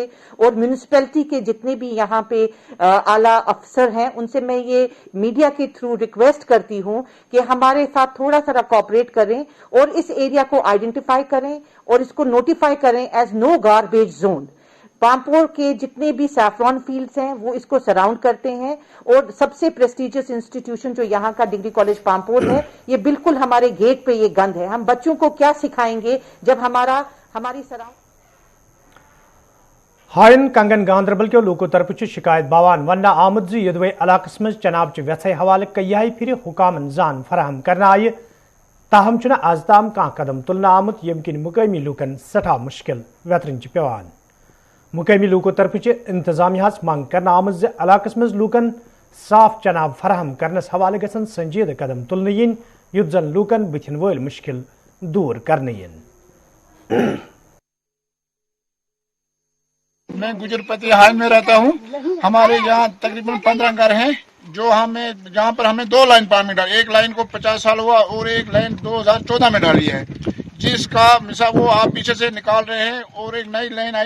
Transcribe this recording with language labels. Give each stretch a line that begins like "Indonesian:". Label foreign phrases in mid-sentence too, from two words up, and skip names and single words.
Urdu: اور میونسپلٹی کے جتنے بھی یہاں پہ اعلیٰ افسر ہیں ان سے میں یہ میڈیا کے تھرو ریکویسٹ کرتی ہوں کہ ہمارے ساتھ تھوڑا سا کوآپریٹ کریں اور اس ایریا کو آئیڈینٹیفائی کریں اور اس کو نوٹیفائی کریں
English: as no garbage zone
Urdu: پامپور کے جتنے بھی
English: saffron fields
Urdu: ہیں وہ اس کو سراؤنڈ کرتے ہیں اور سب سے
English: prestigious institution
Urdu: جو یہاں کا ڈگری کالج پامپور ہے یہ بالکل ہمارے گیٹ پہ یہ گند ہے ہم بچوں کو کیا سکھائیں گے جب ہماری سراؤنڈ
Kashmiri: ہائن کنگن گاندربل کے لوکو طرف شکایت باوان ونہ آمد یدوے علاقس مز چناب چہ ویسے حوالہ کئی پھر حکامن زان فراہم کرنا آئے تاہم چھنہ آز تام کان قدم تلنہ آمت یم کن مقامی لوکن سٹھا مشکل ویترن پیوان مقامی لوکو طرف انتظامیہ منگ کرنا آمت علاقس مز لوکن صاف چناب فراہم کرنس حوالہ گھن سنجیدہ قدم تلنہ ین یت زن لوکن بتھن ول مشکل دور کرنے ین
Urdu: میں گجرپتی ہائن میں رہتا ہوں ہمارے یہاں تقریباً 15 گھر ہیں جو جہاں پر ہمیں 2 لائن پانی ڈالی ایک لائن کو 50 سال ہوا اور ایک لائن 2014 میں ڈالی ہے جس کا مثال وہ آپ پیچھے سے نکال رہے ہیں اور ایک نئی لائن آئی ہے